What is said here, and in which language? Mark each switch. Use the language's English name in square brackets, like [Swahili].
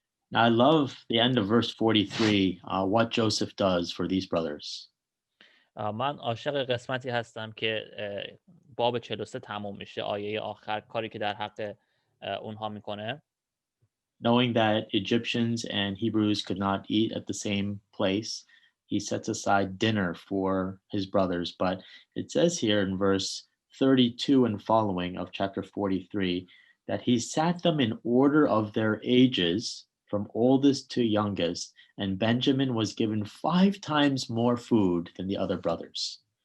[English] Now, I love the end of verse 43, what Joseph does for these brothers. [Persian] من عاشق قسمتی هستم که باب 43 تموم میشه، آیه آخر، کاری که در حق اونها میکنه. [English] Knowing that Egyptians and Hebrews could not eat at the same place, he sets aside dinner for his brothers. But it says here in verse 32 and following of chapter 43 that he sat them in order of their ages from oldest to youngest, and Benjamin was given 5 times more food than the other brothers.